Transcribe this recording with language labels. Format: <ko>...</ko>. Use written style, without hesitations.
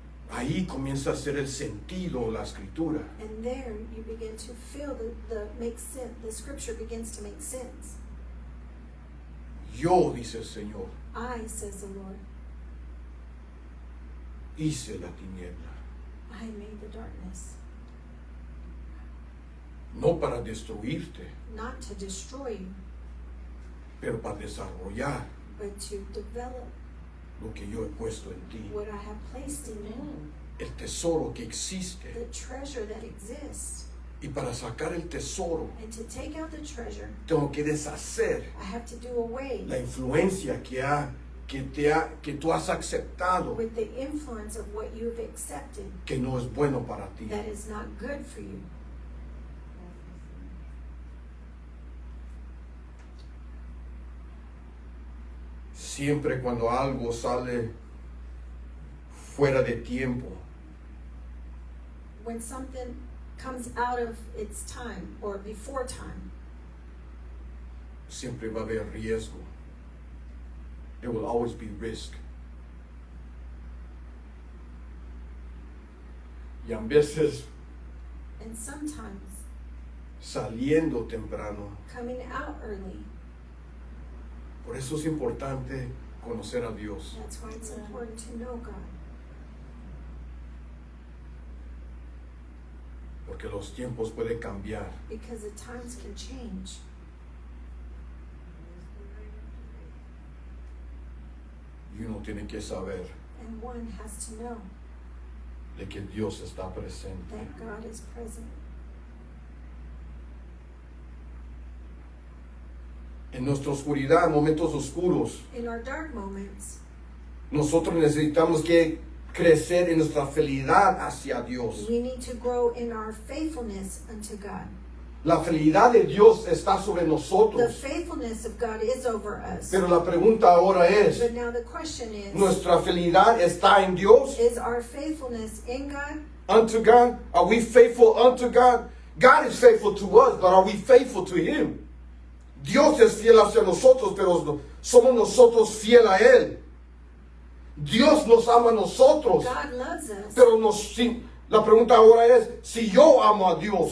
<es>Ahí comienza a ser el sentido, la escritura.</es> <en>And there you begin to feel the makes sense. The scripture begins to make sense.</en> <es>Yo, dice el Señor,</es> <en>I, says the Lord,</en> <es>hice la tiniebla.</es> <en>I made the darkness,</en> <es>No para destruirte,</es> <en>not to destroy you,</en> <es>pero para desarrollar</es> <en>but to develop</en> <es>lo que yo he puesto en ti.</es> <en>what I have placed in you, Amen.</en> <es>El tesoro que existe.</es> <en>the treasure that exists.</en> <es>Y para sacar el tesoro,</es> <en>And to take out the treasure,</en> <es>tengo que deshacer</es> <en>I have to do away</en> <es>la influencia que tú has aceptado,</es> <en>with the influence of what you've accepted</en> <es>que no es bueno para ti.</es> <en>that is not good for you.</en> <es>Siempre cuando algo sale fuera de tiempo,</es> <en>When something comes out of its time or before time,</en> <es>siempre va a haber riesgo.</es> <en>There will always be risk.</en> <es>Y a veces</es> <en>and sometimes</en> <es>saliendo temprano.</es> <en>coming out early.</en> <es>Por eso es importante conocer a Dios.</es> <en>That's why it's important to know God.</en> <es>Porque los tiempos pueden cambiar.</es> <en>Because the times can change.</en> <es>Y uno tiene que saber</es> <en>And one has to know</en> <es>de que Dios está presente.</es> <en>that God is present.</en> <es>En nuestra oscuridad, momentos oscuros,</es> <en>In our dark moments,</en> <es>nosotros necesitamos que crecer en nuestra fidelidad hacia Dios.</es> <en>we need to grow in our faithfulness unto God.</en> <es>La fidelidad de Dios está sobre</es> <en>The</en> <es>nosotros.</es> <en>faithfulness of God is over us.</en> <es>Pero la pregunta ahora es,</es> <en>But now the question is,</en> <es>¿nuestra fidelidad está en Dios?</es> <en>is our faithfulness in God? Unto God? Are we faithful unto God? God is faithful to us, but are we faithful to Him?</en> <es>Dios es fiel hacia nosotros, pero somos nosotros fiel a Él. Dios nos ama a nosotros,</es> <en>God loves us.</en> <es>pero la pregunta ahora es, si yo amo a Dios,</es>